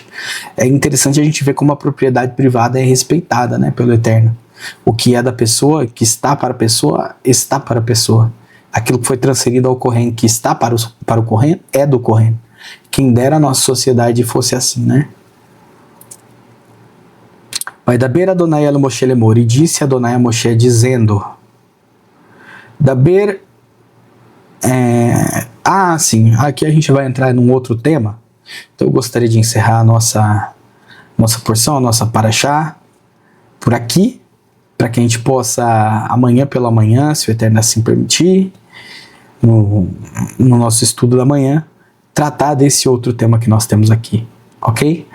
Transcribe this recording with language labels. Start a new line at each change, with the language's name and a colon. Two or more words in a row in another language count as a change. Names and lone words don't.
Portuguese: É interessante a gente ver como a propriedade privada é respeitada, né, pelo Eterno. O que é da pessoa, que está para a pessoa, está para a pessoa. Aquilo que foi transferido ao Kohen, que está para o Kohen, é do Kohen. Quem dera a nossa sociedade fosse assim, né?
Hebrew: וידבר אדני אל משה לאמר,
Portuguese: e disse Adonai a Moshe dizendo, daber, sim, aqui a gente vai entrar num outro tema, então eu gostaria de encerrar a nossa porção, a nossa parashá, por aqui, para que a gente possa, amanhã pela manhã, se o Eterno assim permitir, no nosso estudo da manhã, tratar desse outro tema que nós temos aqui, ok?